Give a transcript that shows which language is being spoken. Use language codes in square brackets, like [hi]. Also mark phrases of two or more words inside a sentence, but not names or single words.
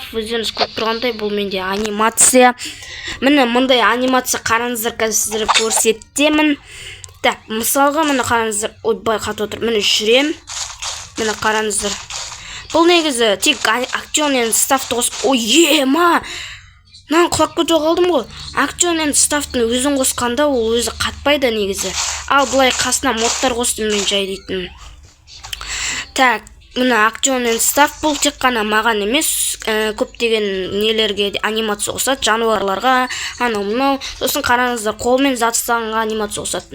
[kk] Өздеріңіз көріп тұрғандай, бұл менде анимация. Міне мұндай анимация қараңыздар, қазір сіздерге көрсетемін. Так, мысалға міне қараңыздар. Ойбай, қатып отыр. Міне жүрем. Міне қараңыздар. Бұл негізі тек Action and Stuff қосып. Ой, ема! Мен құлап кетіп қалдым ғой. Action and Stuff'тың өзін қосқанда ол өзі қатпайды негізі. Ал бұлай қасына модтар қостым мен жай дейтін. Так, мына Action and Stuff бұл тек қана маған емес, көптеген нелерге анимация қосады, жануарларға, анау мынау. Сосын қараңыздар, қолмен зат ұстағанға анимация қосады.